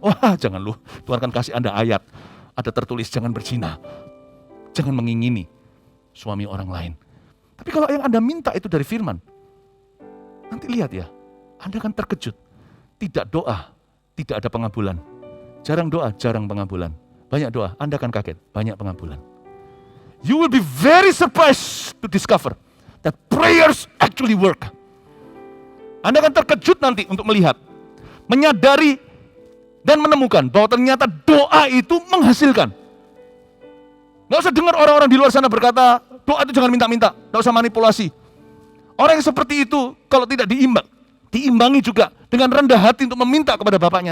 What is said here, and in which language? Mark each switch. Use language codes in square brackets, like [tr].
[id] Wah, jangan lu. Tuhan kan kasih Anda ayat. Ada tertulis, jangan berzina. Jangan mengingini suami orang lain. Tapi kalau yang Anda minta itu dari firman, nanti lihat ya, Anda akan terkejut. Tidak doa, tidak ada pengabulan. Jarang doa, jarang pengabulan. Banyak doa, Anda akan kaget, banyak pengabulan. [en] You will be very surprised to discover that prayers actually work. [id] Anda akan terkejut nanti untuk melihat, menyadari, dan menemukan bahwa ternyata doa itu menghasilkan. Nggak usah dengar orang-orang di luar sana berkata, doa itu jangan minta-minta, nggak usah manipulasi. Orang yang seperti itu, kalau tidak diimbangi juga dengan rendah hati untuk meminta kepada Bapaknya.